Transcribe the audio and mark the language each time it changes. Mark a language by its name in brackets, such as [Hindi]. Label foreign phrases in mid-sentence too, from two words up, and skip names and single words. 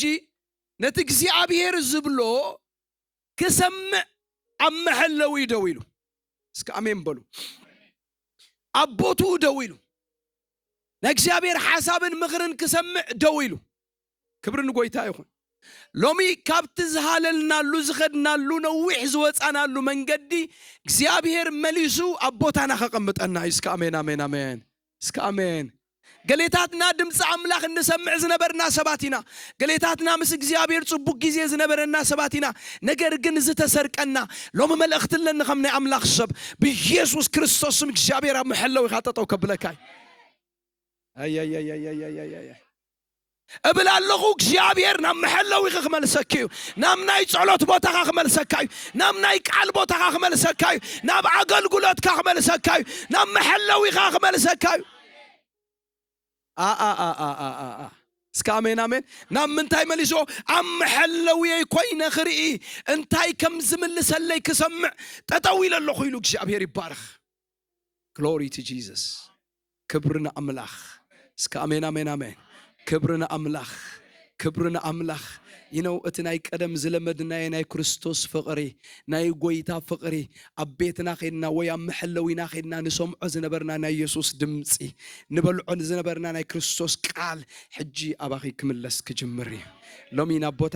[Tigrinya] ነቲ እግዚአብሔር ዝብሎ ክሰምዕ ኣብ መሐለው ይደው ኢሉ እስከ አሜን በሉ አቦቱ ደው ኢሉ ለእግዚአብሔር ሐሳብን ምክርን ክሰምዕ ደው ኢሉ ክብርን ጎይታ ይኹን ሎሚ ካብት ዝሃለልናሉ ዝኸድናሉ ነዊሕ ዝወፃናሉ መንገዲ እግዚአብሔር መሊሱ አቦታና ከቀምጠና እስከ አሜን አሜን አሜን እስከ አሜን ገሌታትና ድምጽ አምላክ እንሰምዕ ዝነበርና ሰባቲና ገሌታትና ምስ እግዚአብሔር ጽቡቅ ጊዜ ዝነበረና ሰባቲና ነገር ግን ዝተሰርቀና ሎሚ መልእኽት ለኒ ከም ናይ አምላክ ሰብ በኢየሱስ ክርስቶስ ስም እግዚአብሔር ኣብ መሐለው ይኻጠጠው ከብለካይ አይ እብላለኹ እግዚአብሔር ናብ መሐለው ይኽመልሰክዩ ናብ ናይ ጸሎት ቦታኻ ክመልሰካዩ ናብ ናይ ቃል ቦታኻ ክመልሰካዩ ናብ አገልግሎትካ ክመልሰካዩ ናብ መሐለው ይኻ ክመልሰካዩ እስከ አሜን አሜን ናብ ምንታይ መሊሶ ኣብ መሐለው ኮይነ ክርኢ እንታይ ከም ዝምልሰለይ ክሰምዕ ጠጠው ኢለለኹ ኢሉ እግዚአብሔር ይባረክ [English] Glory to Jesus [Tigrinya] ክብርና አምላኽ እስከ አሜን አሜን አሜን ክብርና አምላኽ ክብርና አምላኽ ይነው እቲ ናይ ቀደም ዝለመድና ናይ ክርስቶስ ፍቕሪ ናይ ጎይታ ፍቕሪ ኣብ ቤትና ኸይድና ወይ ኣብ መሐለዊና ኸይድና ንሰምዖ ዝነበርና ናይ ኢየሱስ ድምፂ ንበልዖ ዝነበርና ናይ ክርስቶስ ቃል ሕጂ ኣባኺ ክምለስ ክጅምር እዩ ሎሚ ናብ ቦታኻ